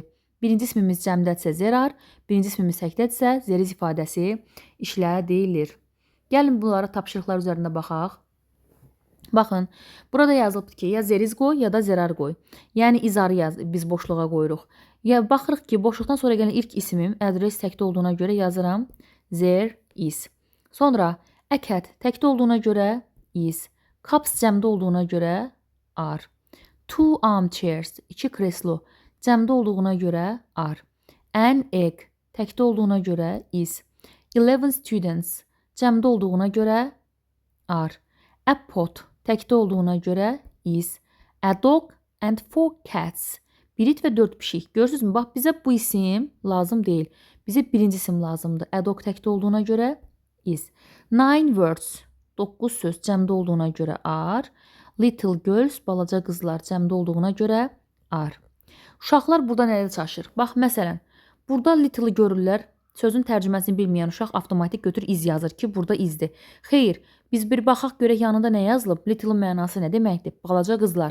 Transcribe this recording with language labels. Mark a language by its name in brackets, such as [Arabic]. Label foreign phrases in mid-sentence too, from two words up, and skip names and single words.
[Azerbaijani] Birinci ismimiz cəmdədirsə zərar, birinci ismimiz təkdədirsə zəriz ifadəsi işlədilir. Gəlin bunlara tapşırıqlar üzərində baxaq. Baxın, burada yazılıbdır ki, ya zəriz qoy, ya da zərar qoy. Yəni, izarı biz boşluğa qoyuruq. Ya baxırıq ki, boşluqdan sonra gələn ilk ismim adres təkdə olduğuna görə yazıram [English] there is. [Azerbaijani] Sonra [English] a cat [Azerbaijani] təkdə olduğuna görə is. Cups cəmdə olduğuna görə are. 2 armchairs, 2 kreslo cəmdə olduğuna görə are. [English] An egg [Azerbaijani] təkdə olduğuna görə is. 11 students cəmdə olduğuna görə are. [English] A pot [Azerbaijani] təkdə olduğuna görə is. [English] A dog and 4 cats. [Azerbaijani] 1 it və 4 pişik. Görürsünüzmü? Bax, bizə bu isim lazım deyil. Bizə birinci isim lazımdır. [English] A dog [Azerbaijani] təkdə olduğuna görə is. 9 words, 9 söz cəmdə olduğuna görə are. [English] Little girls, [Azerbaijani] balaca qızlar cəmdə olduğuna görə are. Uşaqlar burada nədə çaşır? Bax, məsələn, burada little görürlər. Sözün tərcüməsini bilməyən uşaq avtomatik götür iz yazır ki, burada izdir. Xeyr, biz bir baxaq görək yanında nə yazılıb? Little mənası nə deməkdir? Balaca qızlar.